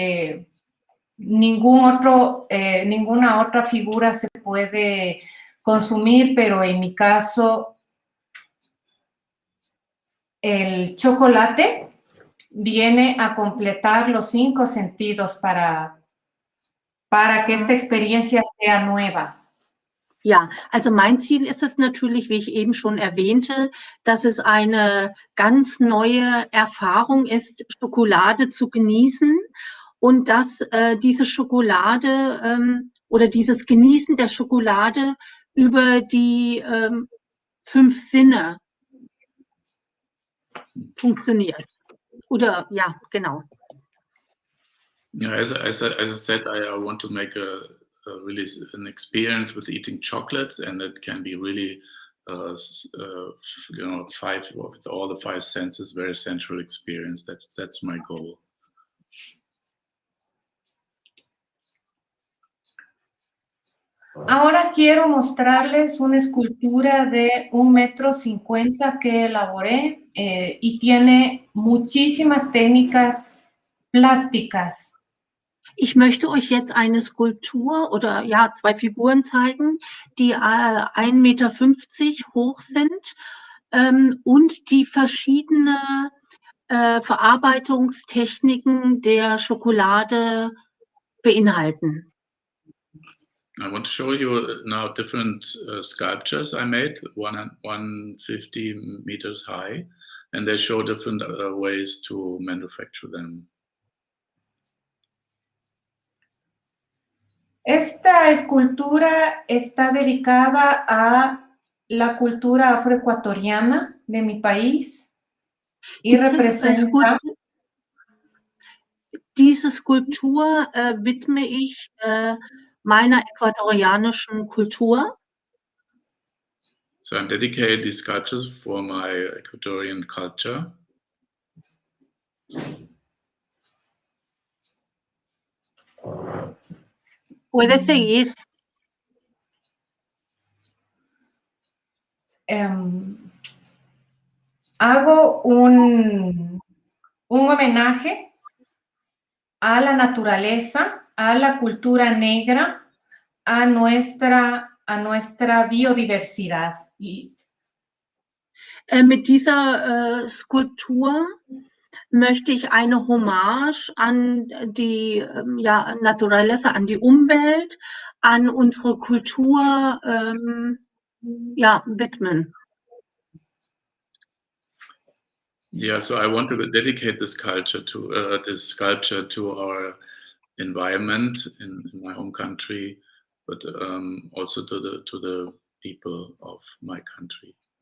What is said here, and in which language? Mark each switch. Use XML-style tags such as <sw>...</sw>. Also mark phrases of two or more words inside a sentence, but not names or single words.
<es>Ninguna otra figura se puede consumir, pero en mi caso el chocolate viene a completar los 5 sentidos para que esta experiencia sea nueva.</es> <de>Ja, also mein Ziel ist es natürlich, wie ich eben schon erwähnte, dass es eine ganz neue Erfahrung ist, Schokolade zu genießen und dass diese Schokolade oder dieses Genießen der Schokolade über die 5 Sinne funktioniert. Oder ja, genau.</de> <en>Yeah, as I said, I want to make really an experience with eating chocolate, and it can be really, with all the 5 senses, very sensual experience. That's my goal.</en> <es>Ahora quiero mostrarles una escultura de 1,50 m que elaboré y tiene muchísimas técnicas plásticas.</es> <de>Ich möchte euch jetzt eine Skulptur oder ja 2 Figuren zeigen, die 1,50 Meter hoch sind und die verschiedene Verarbeitungstechniken der Schokolade beinhalten.</de> <en>I want to show you now different sculptures I made, 150 meters high, and they show different ways to manufacture them.</en> <es>Esta escultura está dedicada a la cultura afroecuatoriana de mi país y representa...</es> <de>Diese Skulptur widme ich meiner äquatorianischen Kultur.</de> <en>So I'm dedicating these sculptures for my Ecuadorian culture.</en> <es>Puedes seguir. Hago un homenaje a la naturaleza, a la cultura negra, a nuestra Biodiversidad.</es> <de>Mit dieser Skulptur möchte ich eine Hommage an die Naturaleza, an die Umwelt, an unsere Kultur widmen.</de> <en>Yeah, so I want to dedicate this sculpture to our environment in my home country, but also to the people of my country.</en>